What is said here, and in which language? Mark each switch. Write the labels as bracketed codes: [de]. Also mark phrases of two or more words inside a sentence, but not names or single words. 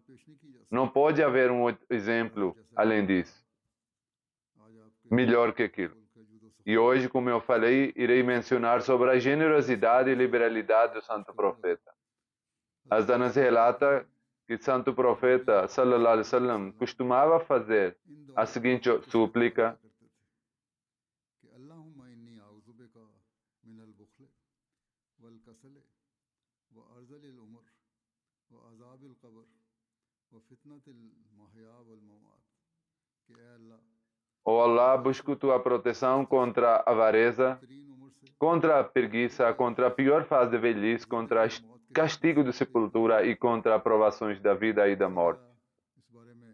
[pt] Não pode haver um outro exemplo além disso, melhor que aquilo. E hoje, como eu falei, irei mencionar sobre a generosidade e liberalidade do Santo Profeta. As relata que o Santo Profeta [ar] صلى الله عليه وسلم [pt] costumava fazer a seguinte súplica: Ó Allah, busco tua proteção contra a avareza, contra a preguiça, contra a pior fase de velhice, contra o castigo de sepultura e contra as provações da vida e da morte.